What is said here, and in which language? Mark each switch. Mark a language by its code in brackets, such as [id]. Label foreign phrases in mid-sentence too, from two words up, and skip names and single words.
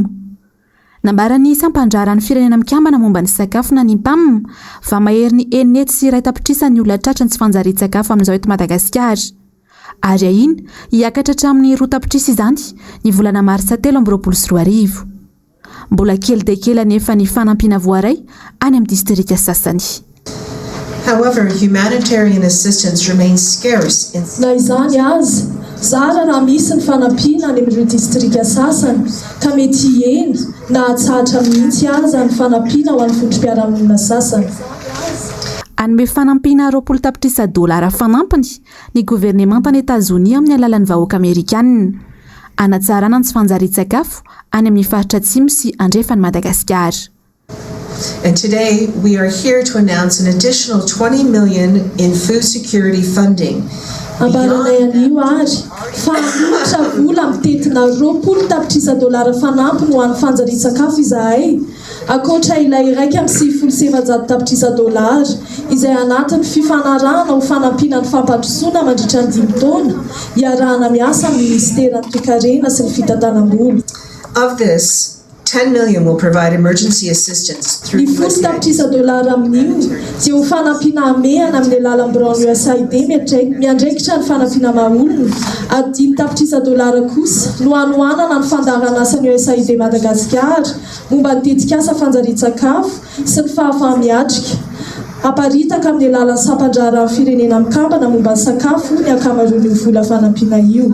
[mg] Nambarany sampandraran'ny firenena mikambana momba ny sakafo na ny PAM fa mahery ny 9 tapitrisa ny olona tratra ny tsy fanjari-tsakafo amin'izao eto Madagasikara. Ary ahiny hiakatra hatramin'ny 2 tapitrisa izany ny volana marsa 2024. Mbola kely dia kely anefa ny fanampina voaray any amin'ny distrika sasany. [en] However, humanitarian assistance remains scarce in [mg] na izany azy zara raha misy ny fanampina any amin'ireo distrika sasany ka mety eny na hatsahatra mihitsy aza ny fanampina ho an'ny fotrom-piarahamonina sasany. Anome fanampina 20 tapitrisa dolara fanampiny ny governemantan'ny États-Unis amin'ny alalan'ny vahoaka Amerikanina. Anatsarana ny tsy fanjari-tsakafo any amin'ny faritra atsimo sy andrefany Madagasikara. [en] And today we are here to announce an additional 20 million in food security funding. [mg] Ambaranay anio ary fa na $20,000 fanampiny ho an'ny fanjarian-tsakafo izahay akoatra ilay iraika amin'ny $7,700 izay anatin'ny fifanarahana ho fanampiana ny fampandrosoana mandritra ny 5 taona iarahana miasa amin'ny ministeran'ny toe-karena sy ny fitantanam-bola. [en] Of this, $10 million will provide emergency assistance through [mg] $10,000 amin'io dia ho fanampiana amehana amin'ny alalan'ny Brown USAID miandraikitra ny fanampiana maha-olona ary $10,000 kosa no hanohanana ny fandaharana asan'ny USAID Madagasikara momba ny tetikasa fanjarian-tsakafo sy ny fahafahamiatrika aparitaka amin'ny alalan'ny sampandraran'ny firenena mikambana momba ny sakafo ny ankamaroan'io vola fanampiana io.